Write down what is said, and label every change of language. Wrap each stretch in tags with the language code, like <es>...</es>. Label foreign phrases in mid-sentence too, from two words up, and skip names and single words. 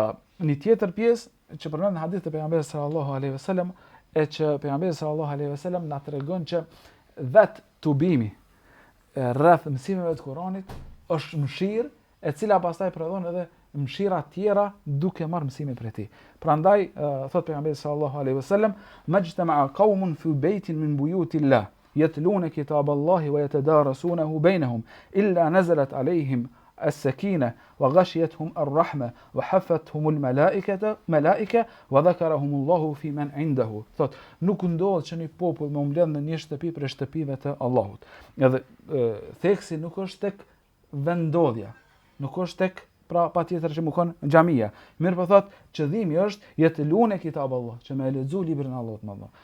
<sq>Një tjetër pjesë që përmend në hadith të pejgamberit</sq> <ar>صلى الله عليه وسلم</ar> <sq>e që pejgamberi</sq> <ar>صلى الله عليه وسلم</ar> <sq>na tregon që vet tubimi rreth mësimeve të Kuranit është mëshirë e cila pastaj prodhon edhe mëshira tjera duke marrë mësime prej tij. Prandaj thot pejgamberi</sq> <ar>صلى الله عليه وسلم, "ما اجتمع قوم في بيت من بيوت الله يتلون كتاب الله ويتدارسونه بينهم إلا نزلت عليهم السكينة وغشيتهم الرحمة وحفتهم الملائكة وذكرهم الله فيمن عنده."</ar> <sq>Thot, nuk ndodh që një popull më mbledh në një shtëpi prej shtëpive të Allahut. Edhe theksi nuk është tek vendodhja, nuk është tek pra patjetër që më kon xhamia. Mirë po thot, qëllimi është jetë</sq> <ar>كتاب الله,</ar> <sq>që me lexu librin e Allahut më dhon.</sq>